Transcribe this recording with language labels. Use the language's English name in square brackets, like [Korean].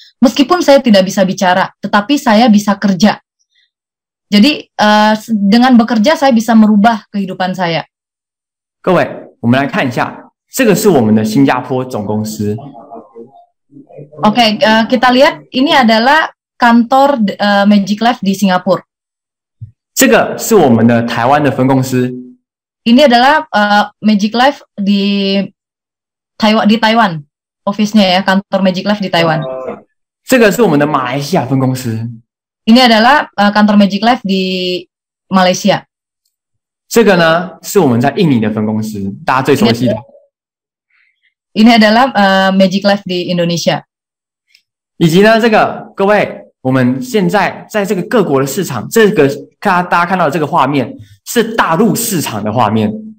[Indonesian] Meskipun saya tidak bisa bicara, tetapi saya bisa kerja. Jadi dengan bekerja saya bisa merubah kehidupan saya. [Chinese] 各位，我们来看一下，这个是我们的新加坡总公司。 [Indonesian] Oke, kita lihat ini adalah kantor Magic Life di Singapura. [Chinese] 这个是我们的台湾的分公司。 [Indonesian] Ini adalah Magic Life di Taiwan, office-nya ya, kantor Magic Life di Taiwan. [Chinese] 这个是我们的马来西亚分公司。 [Indonesian] Ini adalah kantor Magic Life di Malaysia. [Chinese] 这个呢是我们在印尼的分公司，大家最熟悉的。 [Indonesian] Ini adalah Magic Life di Indonesia. [Chinese] 以及呢，这个各位，我们现在在这个各国的市场，这个大家看到的这个画面是大陆市场的画面。